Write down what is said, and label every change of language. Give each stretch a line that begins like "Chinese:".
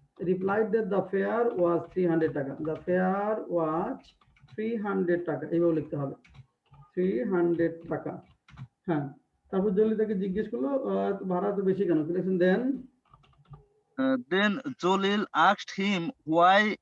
English: replied that the fare was 300 taka, the fare was 300 taka
Bangla: এইভাবে লিখতে হবে
English: 300 টাকা।
Bangla: হ্যাঁ তারপর জলিল তাকে জিজ্ঞেস করলো ভাড়া তো বেশি কেন। কি লিখছেন?
English: Then Zolil asked him why